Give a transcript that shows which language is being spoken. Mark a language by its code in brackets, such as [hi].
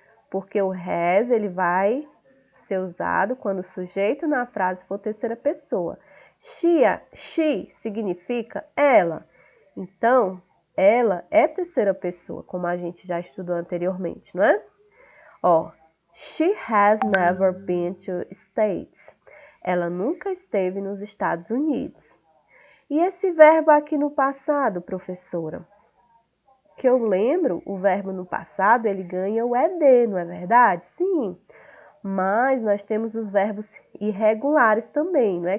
[pt] Porque o has ele vai ser usado quando o sujeito na frase for terceira pessoa. She significa ela. Então, ela é terceira pessoa, como a gente já estudou anteriormente, não é? [en] She has never been to States. [pt] Ela nunca esteve nos Estados Unidos. E esse verbo aqui no passado, professora? Que eu lembro, o verbo no passado, ele ganha o ED, não é verdade? Sim, mas nós temos os verbos irregulares também, não é?